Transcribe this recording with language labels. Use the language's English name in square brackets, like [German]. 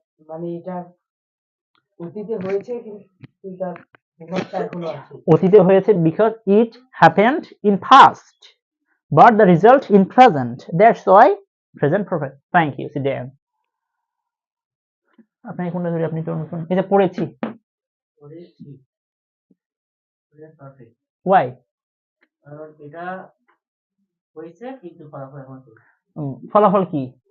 [Bangla] মানে এটা অতীতে হয়েছে, কিন্তু তার প্রভাবটা এখনো আছে। অতীতে হয়েছে [English] because it happened in past but the result in present, that's why present perfect. Thank you, sit down. [Bangla] আপনাকে কোনটা ধরি, আপনি তো নতুন, এটা পড়েছি, পড়েছি, প্রেজেন্ট পারফেক্ট। [English] why? [Bangla] কারণ এটা হয়েছে কিন্তু ফলাফল এখন ফলাফল কি?